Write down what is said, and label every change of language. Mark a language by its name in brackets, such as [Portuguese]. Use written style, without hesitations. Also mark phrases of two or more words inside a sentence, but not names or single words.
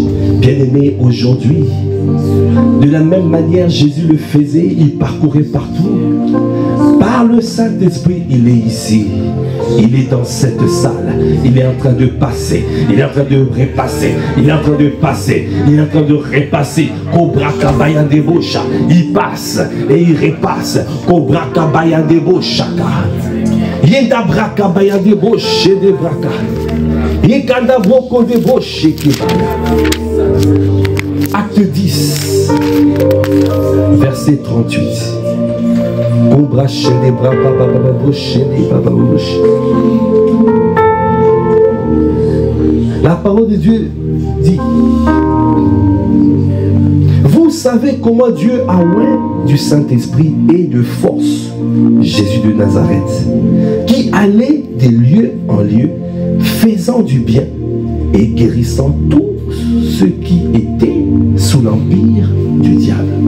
[French] Bien-aimé, aujourd'hui, de la même manière Jésus le faisait, il parcourait partout. Par le Saint-Esprit, il est ici. Il est dans cette salle. Il est en train de passer. Il est en train de repasser. Il est en train de passer. Il est en train de repasser. Cobra Kabaya Debosha. Il passe et il repasse. Cobra Kabaya Debosha. Yenda Braka Baya Deboshe de Braka. Yekanda Broko Deboshe Kibaya. Acte 10, verset 38. La parole de Dieu dit: vous savez comment Dieu a oint du Saint-Esprit et de force Jésus de Nazareth, qui allait de lieu en lieu, faisant du bien et guérissant tous ceux qui étaient sous l'empire du diable.